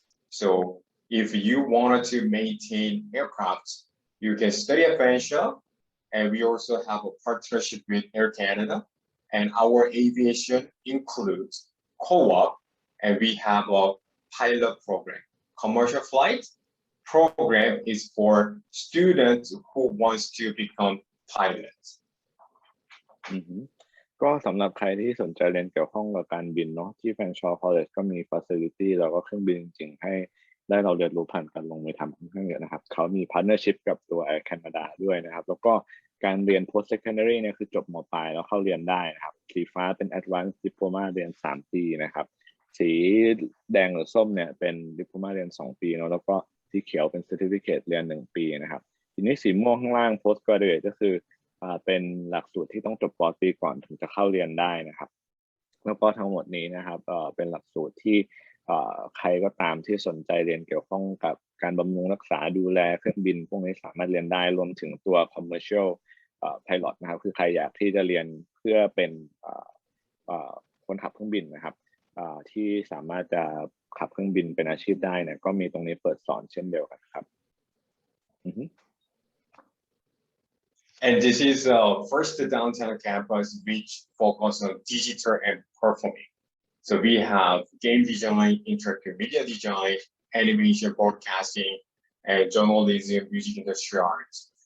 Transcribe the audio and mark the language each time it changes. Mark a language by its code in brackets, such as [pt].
[en] So if you wanted to maintain aircraft, you can study at Fanshawe, and we also have a partnership with Air Canada. And our aviation includes co-op, and we have a pilot program. Commercial flight program is for students who wants to become pilots. [th] ก็สำหรับใครที่สนใจเรียนเกี่ยวข้องกับการบินเนาะที่ Fanshawe College ก็มี facility แล้วก็เครื่องบินจริงๆให้ได้เราเรียนรู้ผ่านการลงมือทำค่อนข้างเยอะนะครับเขามี partnership กับตัว Air Canada ด้วยนะครับแล้วก็การเรียน post secondary เนี่ยคือจบม. ปลายแล้วเข้าเรียนได้นะครับสีฟ้าเป็น advanced diploma เรียน3 ปีนะครับสีแดงหรือส้มเนี่ยเป็น diploma เรียน2 ปีเนาะแล้วก็สีเขียวเป็น certificate เรียน1 ปีนะครับทีนี้สีม่วงข้างล่าง post graduate ก็คือเป็นหลักสูตรที่ต้องจบป. ตรีก่อนถึงจะเข้าเรียนได้นะครับแล้วก็ทั้งหมดนี้นะครับเป็นหลักสูตรที่ใครก็ตามที่สนใจเรียนเกี่ยวข้องกับการบำรุงรักษาดูแลเครื่องบินพวกนี้สามารถเรียนได้รวมถึงตัว commercial pilot นะครับคือใครอยากที่จะเรียนเพื่อเป็นคนขับเครื่องบินนะครับที่สามารถจะขับเครื่องบินเป็นอาชีพได้เนี่ยก็มีตรงนี้เปิดสอนเช่นเดียวกันครับ [en] And this is first downtown campus which focus on digital and performing. So we have game design, interactive media design, animation, broadcasting, and journalism, music industry arts.